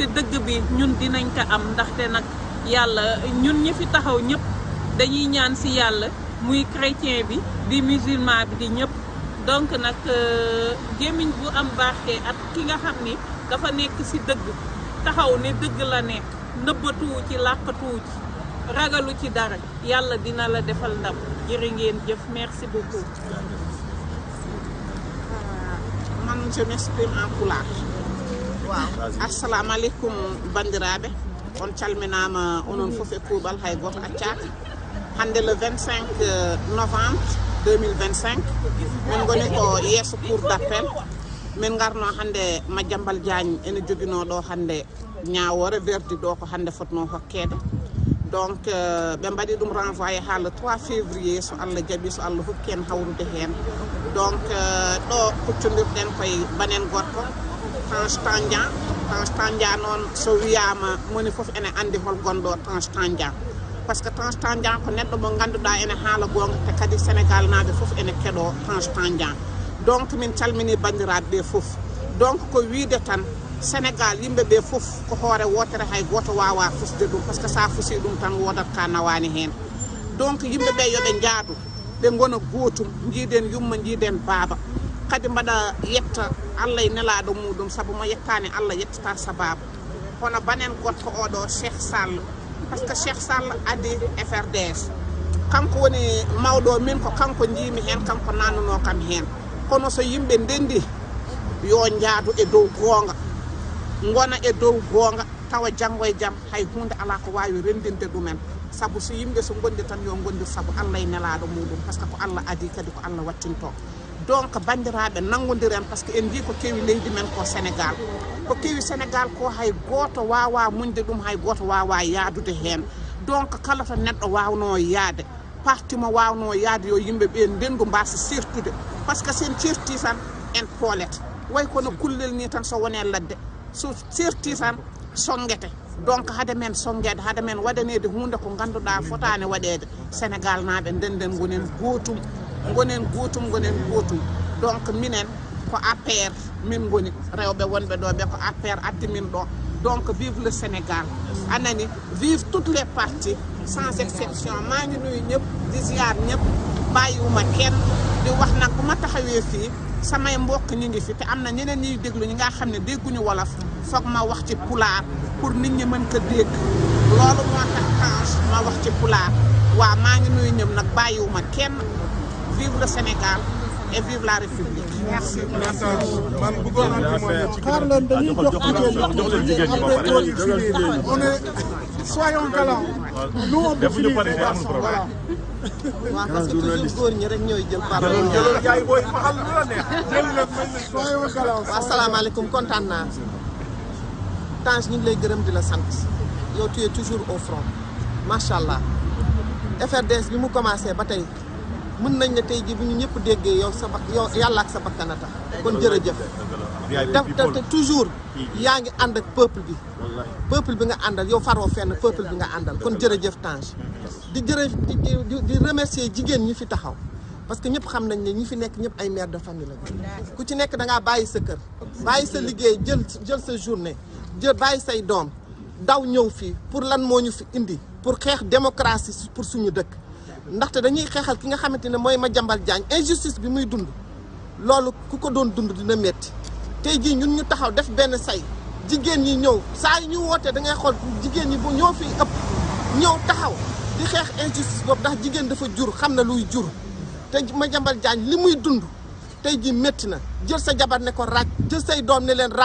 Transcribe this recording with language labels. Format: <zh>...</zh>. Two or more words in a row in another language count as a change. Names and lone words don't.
<wo>dëgg bi ñun dinañ ko am ndaxte nag yàlla ñun ñi fi taxaw ñëpp dañuy ñaan ci yàlla muy chrétien bi di musulman bi di ñëpp donc nag gémmiñ bu am barke ak ki nga xam ni dafa nekk ci dëgg taxaw ne dëgg la nekk nëbbatuwu ci làqatuwu ci ragalu ci dara yàlla dina la defal ndam jërë ngeen jëf</wo> <fr>merci beaucoup. man je m'exprime en pulaar.</fr> <ff>waaw</ff> <ar>assalamu aleykum</ar> <ff>bandiraɓe on calminama onon fof e kuuɓal hay goto accaka hande</ff> <fr>le 25 novembre 2025</fr> <ff>min goni ko yeeso</ff> <fr>cour d'appel</fr> <ff>min garno hande Madiambal Diagne ene joguino ɗo hande ñawore verdict ɗo ko hande fotno hokkede donc ɓe mbaɗi ɗum renvoyé ha</ff> <fr>le 3 février</fr> <ff>so Allah jaaɓi so Allah hokki en hawrude hen donc ɗo huccodirɗen koye banen gorko Tange Tandian noon so wiyama moni foof ene andi hol gonɗo Tange Tandian</ff> <fr>par ce</fr> <ff>que Tange Tandian ko neɗɗo mo ganduɗa ene haala gonga te kadi Sénégal naɓe foof ene keeɗo Tange Tandian donc min calmini bandiraɓe ɓe foof donc ko wiide tan Sénégal yimɓeɓe foof ko hoore wotere hay goto wawa fusde ɗum</ff> <fr>par ce que</fr> <ff>sa fusi ɗum tan wodat ka nawani hen donc yimɓeɓe yoɓe jaadu ɓe gona gootum jiiden yumma jiiden baaba kadi mbaɗa yetta Allah e nelaɗo muɗum saabu mo yettani Allah yettata sababu hono banen gorko oɗo Cheikh Sall</ff> <fr>par ce que</fr> <ff>Cheikh Sall adi FRDS kanko woni mawɗo min ko kanko jiimi hen kanko nannuno kam hen kono so yimɓe ndendi yo njaadu e dow goonga ngona e dow goonga tawa janngo e jam hay hunde ala ko wawi rendinde ɗumen sabu so yimɓe so gondi tan yo gondir sabu Allah e nelaɗo muɗum</ff> <fr>par ce que</fr> <ff>ko Allah adi kadi ko Allah wattinto donc bandiraɓe nangodiren</ff> <fr>par ce que</fr> <ff>en jii ko kewi leydi men ko Sénégal ko kewi Sénégal ko hay goto wawa muñde ɗum hay goto wawa yaadude hen donc kala to neɗɗo wawno yaade parti mo wawno yaade yo yimɓe ɓe ndendu mbasa sertude</ff> <fr>par ce que</fr> <ff>sen certi tan en poolete way kono kullel ni tan so wone ladde so serti tan songete donc hade men songede hade men waɗanede hunde ko ganduɗa fotani waɗede Sénégal naɓe ndenden gonen gotum donc minen ko APR min goni rewɓe wonɓe ɗo ɓe ko APR addi min ɗo donc</ff> <fr>vive le Sénégal</fr> <ff>anani</ff> <fr>vive toutes les partis sans exception</fr> <wo>maa ngi nuyu ñëpp di ziar ñëpp bàyyiwuma kenn di wax nag bu ma taxawee fii samay mbokk ñi ngi fi te am na ñeneen ñuy déglu ñi nga xam ne dégguñu wolof foog ma wax ci pulaar pour nit ñi mën ko dégg loolu moo tax ma wax ci pulaar waaw maa ngi nuyu ñëpp nag bàyyiwuma kenn</wo> <fr>vive le Sénégal et vive la République.</fr> <wo>Merci. man bëggoon naa témoigner ci xaar leen dañuy jox</wo> <fr>on est soyons galants. nous on peut finir voilà.</fr> <wo>waaw parce que toujours góor ñi rek ñooy jël parole.</wo> <fr>soyons galants.</fr> <wo>waaw asalaamaaleykum kontaan naa. Tange ñu ngi lay gërëm di la sant yow</wo> <fr>tu es toujours au front</fr> <ar>macha allah</ar> <wo>FRDS bi mu commencé ba tey. mën nañ ne tey jii bu ñu ñëpp déggee yow yàlla ak sa bakkan a tax kon jërëjëf te toujours yaa ngi ànd ak peuple bi nga àndal yow faroo fenn peuple bi nga àndal kon jërëjëf Tange di remercier jigéen ñi fi taxaw parce que ñëpp xam nañ ne ñi fi nekk ñëpp ay</wo> <fr>mère de famille</fr> <wo>la ku ci nekk da ngaa bàyyi sa kër bàyyi sa liggéey jël sa journée bàyyi say doom daw ñëw fii pour lan moo ñu fi indi pour xeex démocratie pour suñu dëkk ndaxte dañuy xeexal ki nga xamante ne mooy Madiambal Diagne injustice bi muy dund loolu ku ko doon dund dina métti tey jii ñun ñu taxaw def benn say jigéen ñi ñëw saa yu ñu wootee da ngay xool jigéen ñi bu ñoo fi ëpp ñëw taxaw di xeex injustice boobu ndax jigéen dafa jur xam na luy jur te Madiambal Diagne li muy dund tey jii métti na jël sa jabar ne ko ràcc jël say doom ne leen</wo>